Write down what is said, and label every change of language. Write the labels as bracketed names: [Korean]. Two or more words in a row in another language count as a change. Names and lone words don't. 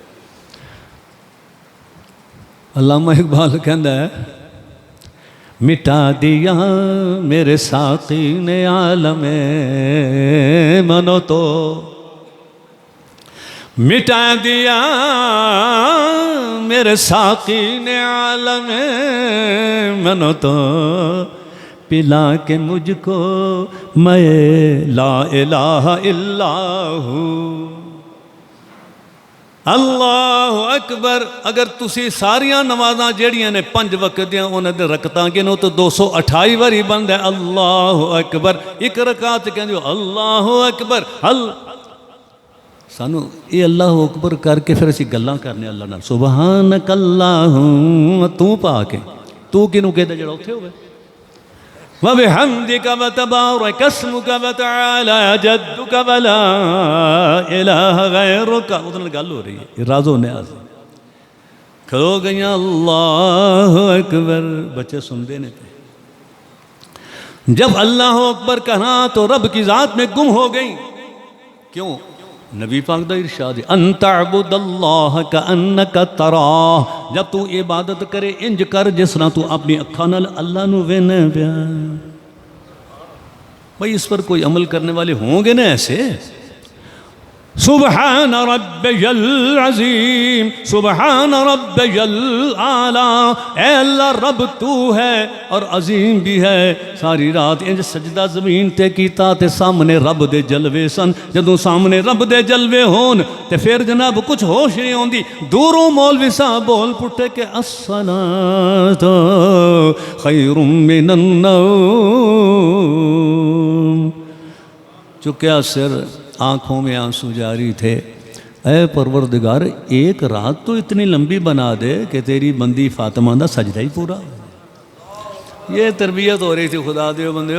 [Punjabi] علامہ اقبال کہندا ہے [Urdu] مٹا دیا میرے ساقی نے عالم منو تو، مٹا دیا میرے ساقی نے عالم منو تو، پلا کے مجھ کو میں لا الہ الا ہوں. [Arabic] اللہ اکبر. [Punjabi] اگر تسی ساریاں نمازاں جیڑیاں نے 5 وقت دیاں انہاں دے رکعتاں گنو تو 228 واری بند ہے [Arabic] اللہ اکبر. [Punjabi] ایک رکعت کہندے [Arabic] اللہ اکبر. [Punjabi] سانو یہ [Arabic] اللہ اکبر [Punjabi] کر کے پھر اسی گلاں کرنے اللہ نال. [Arabic] سبحانک اللہم [Punjabi] تو پا کے تو کینوں کہدا جڑا اوتھے ہوے. [Arabic] وَبِحَمْدِكَ وَتَبَارَكَ اسْمُكَ وَتَعَالَى جَدُّكَ وَلَا إِلَٰهَ غَيْرُكَ. [Punjabi] ادھر گل ہو رہی ہے راز و نیاز. کھلو گئیاں [Arabic] اللہ اکبر. [Punjabi] بچے سن دے نے جب [Arabic] اللہ اکبر [Punjabi] کہنا تو رب کی ذات میں گم ہو گئی. کیوں؟ [Arabic] نبی پاک دا ارشاد ہے ان تعبد اللہ کانک تراہ. [Punjabi] جب تو عبادت کرے انج کر جس طرح تو اپنی اکھاں نال اللہ نو وینے پیا. [Urdu] بھائی اس پر کوئی عمل کرنے والے ہوں گے نا ایسے. [Arabic] سبحان ربی العظیم سبحان ربی الاعلیٰ. [Urdu] اے اللہ رب تو ہے اور عظیم بھی ہے. [Punjabi] ساری رات انج سجدہ زمین تے کیتا تے سامنے رب دے جلوے سن. جدوں سامنے رب دے جلوے ہون تے پھر جناب کچھ ہوش نہیں ہوندی. دوروں مولوی صاحب بول پٹے کہ [Arabic] الصلاۃ خیر من النوم. [Urdu] چکیا سر آنکھوں میں آنسو جاری تھے. [Punjabi] اے پروردگار ایک رات تو اتنی لمبی بنا دے کہ تیری بندی فاطمہ دا سجدہ ہی پورا. [Urdu] یہ تربیت ہو رہی تھی خدا دیو بندیو.